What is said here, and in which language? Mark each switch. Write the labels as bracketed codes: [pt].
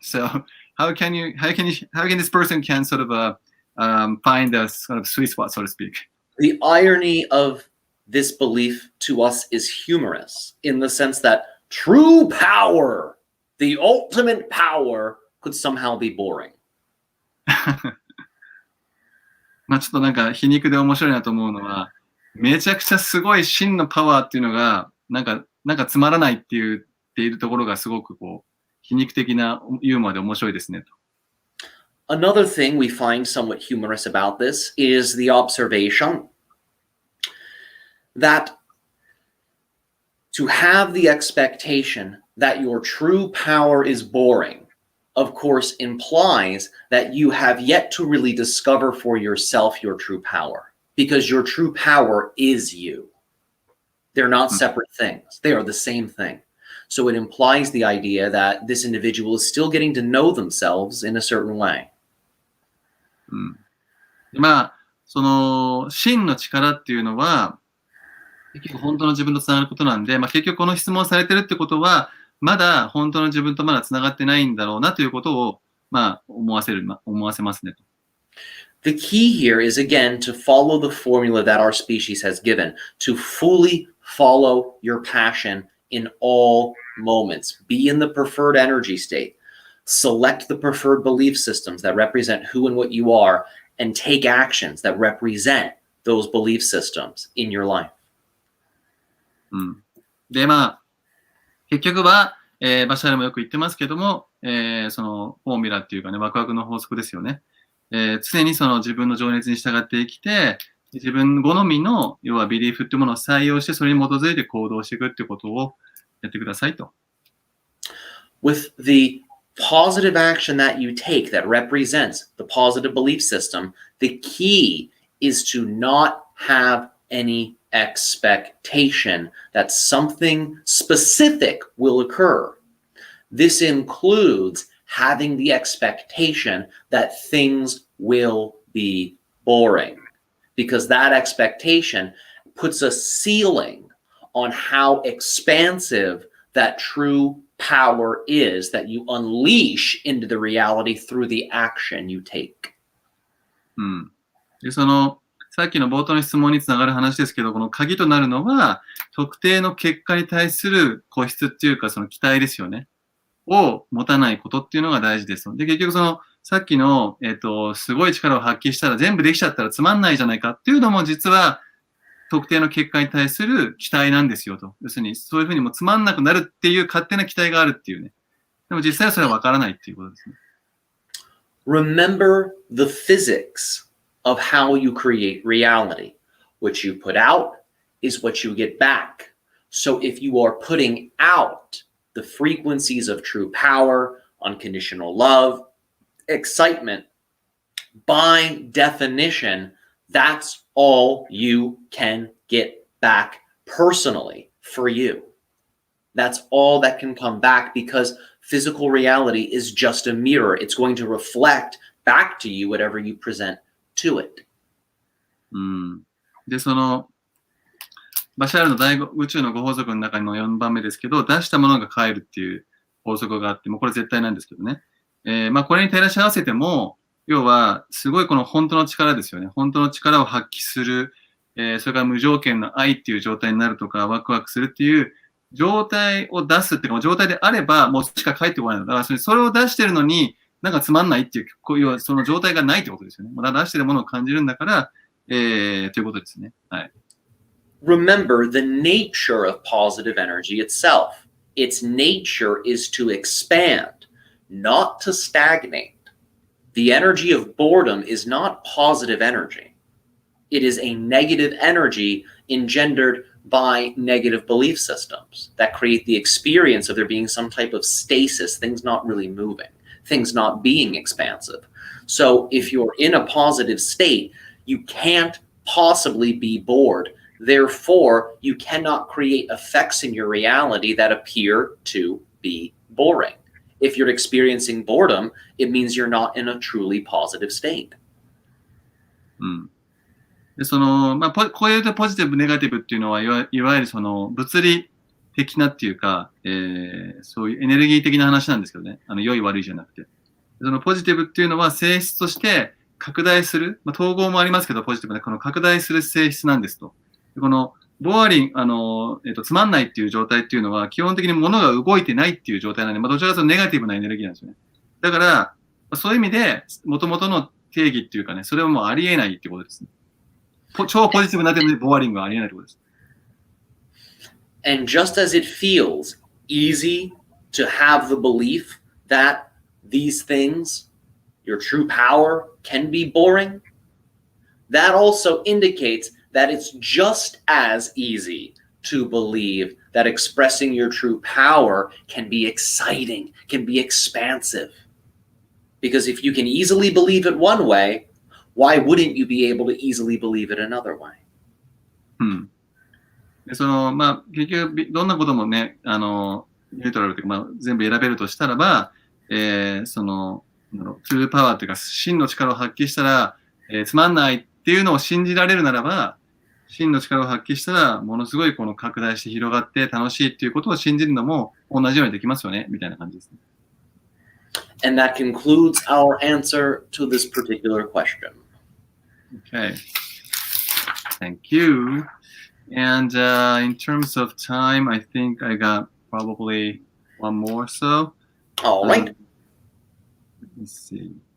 [en] So how can this person can sort of find a sort of sweet spot, so to speak? The irony of this belief to us is humorous in the sense that true power, the ultimate power, could somehow be boring. [ja] まあちょっとなんか皮肉で面白いなと思うのは、めちゃくちゃすごい真のパワーっていうのが、なんかつまらないって言っているところがすごくこう、皮肉的なユーモアで面白いですねと。 [en] Another thing we find somewhat humorous about this is the observation that to have the expectation that your true power is boring, of course, implies that you have yet to really discover for yourself your true power, because your true power is you. They're not separate things. They are the same thing. So it implies the idea that this individual is still getting to know themselves in a certain way. [ja] まあ、その真の力っていうのは、結局本当の自分とつながることなんで、まあ、結局この質問をされてるってことは、まだ本当の自分とまだつながってないんだろうなということを、まあ、思わせますね。 [en] The key here is again to follow the formula that our species has given, to fully follow your passion in all moments. Be in the preferred energy state. Select the preferred belief systems that represent who and what you are, and take actions that represent those belief systems in your life. [ja] で、まあ、結局は、バシャールもよく言ってますけども、そのフォーミュラっていうかね、ワクワクの法則ですよね。常にその自分の情熱に従って生きて、自分好みの、要はビリーフっていうものを採用して、それに基づいて行動していくっていうことをやってくださいと。 [en] With the positive action that you take that represents the positive belief system, the key is to not have any expectation that something specific will occur. This includes having the expectation that things will be boring, because that expectation puts a ceiling on how expansive that true power is that you unleash into the reality through the action you take. [ja] で、さっきの冒頭の質問につながる話ですけど、この鍵となるのは、特定の結果に対する固執っていうか、その期待ですよね。を持たないことっていうのが大事です。で、結局さっきの、すごい力を発揮したら全部できちゃったらつまんないじゃないかっていうのも実は、特定の結果に対する期待なんですよと。要するに、そういうふうにもつまんなくなるっていう勝手な期待があるっていうね。でも実際はそれはわからないっていうことですね。 [en] Remember the physics of how you create reality. What you put out is what you get back. So if you are putting out the frequencies of true power, unconditional love, excitement, by definition, that's all you can get back personally for you. That's all that can come back, because physical reality is just a mirror. It's going to reflect back to you whatever you present to it. [ja] で、バシャールの大宇宙の5法則の中の4番目ですけど、出したものが返るっていう法則があって、もうこれ絶対なんですけどね。まあこれに照らし合わせても、要はすごいこの本当の力ですよね。本当の力を発揮する、それから無条件の愛っていう状態になるとか、ワクワクするっていう状態を出すっていうか、状態であれば、もうしか返ってこないの。だからそれを出してるのに、なんかつまんないっていう、要はその状態がないってことですよね。まだ出してるものを感じるんだから、ということですね。はい。 [en] Remember the nature of positive energy itself. Its nature is to expand, not to stagnate. The energy of boredom is not positive energy. It is a negative energy engendered by negative belief systems that create the experience of there being some type of stasis, things not really moving, things not being expansive. So if you're in a positive state, you can't possibly be bored. Therefore, you cannot create effects in your reality that appear to be boring. If you're experiencing boredom, it means you're not in a truly positive state. [ja] でこういうとポジティブ、ネガティブっていうのは、いわゆるその物理的なっていうか、そういうエネルギー的な話なんですけどね。良い悪いじゃなくて。そのポジティブっていうのは性質として拡大する、統合もありますけど、ポジティブなこの拡大する性質なんですと。このボアリン、つまんないっていう状態っていうのは、基本的に物が動いてないっていう状態なんで、どちらかというとネガティブなエネルギーなんですよね。だから、そういう意味で、元々の定義っていうかね、それはもうありえないっていうことですね。超ポジティブな点でボアリングはありえないってことです。 [en] And just as it feels easy to have the belief that these things, your true power, can be boring, that also indicates that it's just as easy to believe that expressing your true power can be exciting, can be expansive. Because if you can easily believe it one way, why wouldn't you be able to easily believe it another way? [ja] で結局、どんなこともね、ニュートラルというか、全部選べるとしたらば、トゥーパワーというか、真の力を発揮したら、つまんないっていうのを信じられるならば、真の力を発揮したら、ものすごいこの拡大して広がって楽しいっていうことを信じるのも同じようにできますよね、みたいな感じですね。 [en] And that concludes our answer to this particular question. Okay. Thank you. And in terms of time, I think I got probably one more so. All right. Let me see.